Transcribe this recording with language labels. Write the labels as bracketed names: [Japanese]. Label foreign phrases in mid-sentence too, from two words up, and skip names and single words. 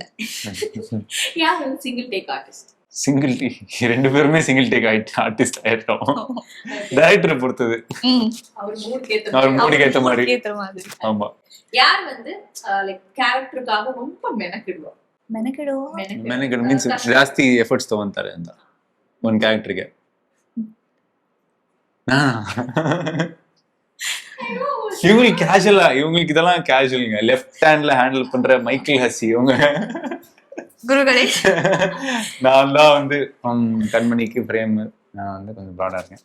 [Tamil] யார் வந்து [English] single take artist? [Tamil] சிங்கிள் டீ, ரெண்டு பேருமே [English] single take artist [Tamil] ஆயிட்டோம். டைரக்டரை பொறுத்தது, அவர் மூடுக்கு ஏத்த மாதிரி. ஆமா. யார் வந்து லைக் கேரக்டருக்காக ரொம்ப மெனக்கிடுவா? [Kannada] மெனக்கிடு மீன்ஸ் ಜಾಸ್ತಿ ಎಫರ್ಟ್ಸ್ ತಗೊಂತಾರೆ ಅಂತ ಒಂದು ಕ್ಯಾರೆಕ್ಟರ್ಗೆ. [Tamil] இவங்களுக்கு கேஷுவலா, இவங்களுக்கு இதெல்லாம் கேஷுவலுங்க. [English] left hand [Tamil] ஹேண்டில் பண்ற மைக்கேல் ஹசி இவங்க. குருகளே, நான் தான் வந்து கண்மணிக்கு பிரேம், நான் வந்து கொஞ்சம் ப்ராடா இருக்கேன்.